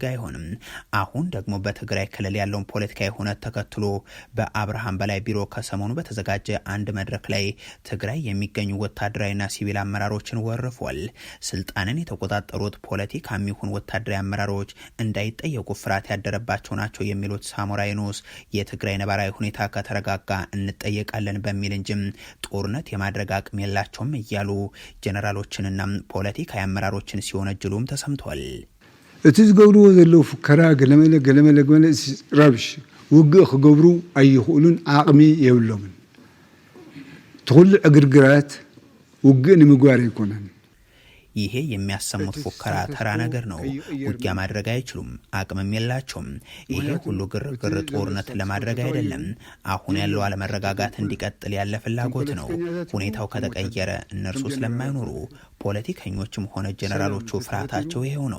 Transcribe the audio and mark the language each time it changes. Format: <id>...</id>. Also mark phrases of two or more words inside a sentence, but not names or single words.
<am>አይሆንም። አሁን ደግሞ በትግራይ ክልል ያለውን ፖለቲካዊ ሁነት ተከትሎ በአብርሃም በላይ ቢሮ ከሰሞኑ በተዘጋጀ አንድ መድረክ ላይ ትግራይ የሚገኙ ወታደራዊና ሲቪል አመራሮችን ወርፏል። ስልጣንን የተቆጣጠሩት ፖለቲካ የሚሆን ወታደራዊ አመራሮች እንዳይጠየቁ ፍርሃት ያደረባቸው ናቸው የሚሉት ሳሞራ ዩኑስ የትግራይ ነባራዊ ሁኔታ ከተረጋጋ እንጠየቃለን በሚል እንጂም ጦርነት የማድረግ አቅም ላቸውም እያሉ ጀነራሎችንና ፖለቲካዊ አመራሮችን ሲወነጅሉም ተሰምቷል።</am> <ti>እቲ ዝገብርዎ ዘለው ፉከራ ገለመለ ራብሽ ውግእ ክገብሩ አይኽእሉን አቅሚ የብሎምን ትኩሉ ዕግርግራት ውግእ ንምግባር አይኮነን።</ti> <am>ይሄ የሚያሰሙት ፉከራ ተራ ነገር ነው። ውጊያ ማድረግ አይችሉም፣ አቅምም የላቸውም። ይሄ ሁሉ ግርግር ጦርነት ለማድረግ አይደለም። አሁን ያለው አለመረጋጋት እንዲቀጥል ያለ ፍላጎት ነው። ሁኔታው ከተቀየረ እነርሱ ስለማይኖሩ ፖለቲከኞችም ሆነ ጀነራሎቹ ፍርሃታቸው ይሄው ነው።</am>